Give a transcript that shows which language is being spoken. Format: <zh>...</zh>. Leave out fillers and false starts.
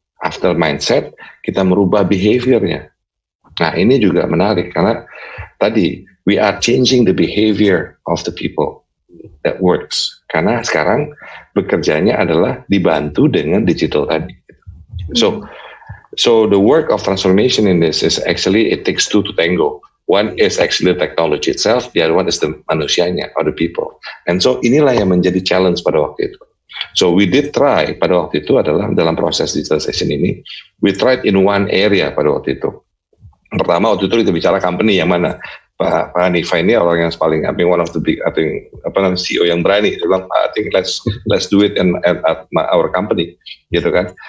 <en>After mindset,</en> <id>kita merubah behaviornya. Nah, ini juga menarik karena tadi</id> <en>we are changing the behavior of the people that works.</en> <id>Karena sekarang bekerjanya adalah dibantu dengan digital tadi.</id> <en>So the work of transformation in this is actually it takes two to tango. One is actually the technology itself, the other one is the</en> <id>manusianya</id> <en>or the people.</en> <id>And so inilah yang menjadi challenge pada waktu itu.</id> <en>So we did try</en> <id>pada waktu itu adalah dalam proses digitalization ini,</id> <en>we tried in one area</en> <id>pada waktu itu. Pertama waktu itu kita bicara company yang mana Pak Hanifah ini orang yang paling,</id> <en>one of the big,</en> <id>CEO yang berani. Dia bilang,</id> <en>I think let's do it at our company,</en> <id>gitu kan?</id>